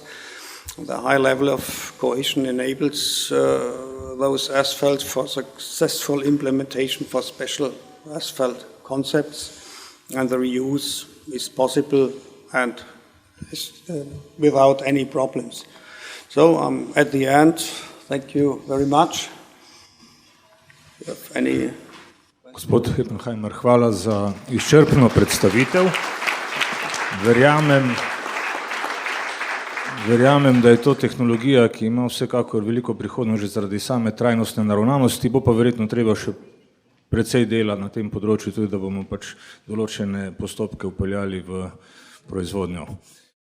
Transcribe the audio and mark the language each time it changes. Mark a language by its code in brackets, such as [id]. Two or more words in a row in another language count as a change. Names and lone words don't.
[en] The high level of cohesion enables those asphalts for successful implementation for special asphalt concepts, and the reuse is possible and without any problems. So at the end, thank you very much. [sl] Gospod Heppenheimer, hvala za izčrpno predstavitev. Verjamem, da je to tehnologija, ki ima vsekakor veliko prihodnost že zaradi same trajnostne naravnanosti, bo pa verjetno treba še precej dela na tem področju, tudi da bomo pač določene postopke vpeljali v proizvodnjo.